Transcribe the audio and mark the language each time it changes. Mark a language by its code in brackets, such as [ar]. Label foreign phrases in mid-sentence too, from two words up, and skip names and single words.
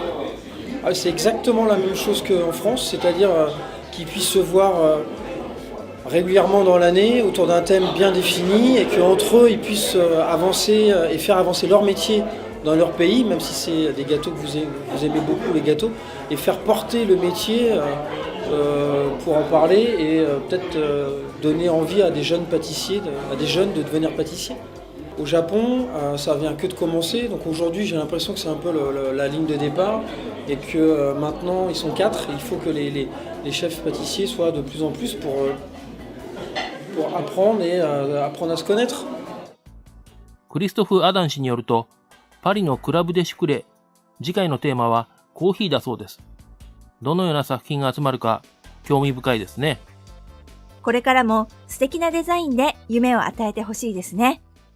[fr] C'est exactement la même chose qu'en France, c'est-à-dire qu'ils puissent se voir régulièrement dans l'année autour d'un thème bien défini et qu'entre eux ils puissent avancer et faire avancer leur métier dans leur pays, même si c'est des gâteaux que vous aimez beaucoup, les gâteaux, et faire porter le métier pour en parler et peut-être donner envie à des jeunes pâtissiers, à des jeunes de devenir pâtissiers. Au Japon, ça vient que de commencer, donc aujourd'hui j'ai l'impression que c'est un peu la ligne de départ et que maintenant ils sont 4 et il faut que les chefs pâtissiers soient de plus en plus pour apprendre et apprendre à se connaître. [ja] クリストフ・アダン氏によると、パリのクラブデシュクレ、次回のテーマはコーヒーだそうです。どのような作品が集まるか興味深いですね。これからも素敵なデザインで夢を与えてほしいですね。